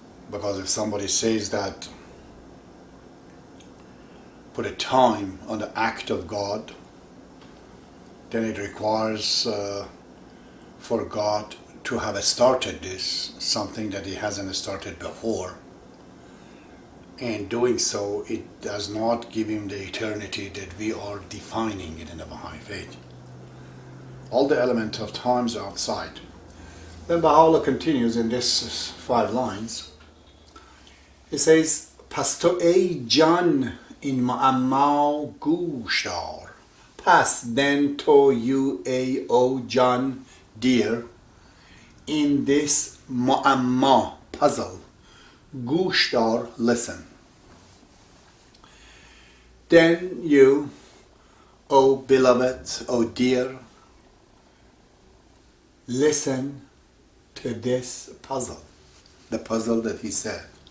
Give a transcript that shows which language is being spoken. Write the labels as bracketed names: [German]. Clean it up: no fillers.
[English] Because if somebody says that, put a time on the act of God, then it requires for God to have started this, something that He hasn't started before. And doing so, it does not give Him the eternity that we are defining it in the Baha'i faith. All the elements of times are outside. Then Baha'u'llah continues in this 5 lines. He says, [Persian] پس تو ای جان این معما گوش دار. پس [English] then to you, O John, dear, in this [Persian] معما, [English] puzzle, [Persian] گوش دار, [English] listen. Then you, O beloved, O dear, listen to this puzzle, the puzzle that he said.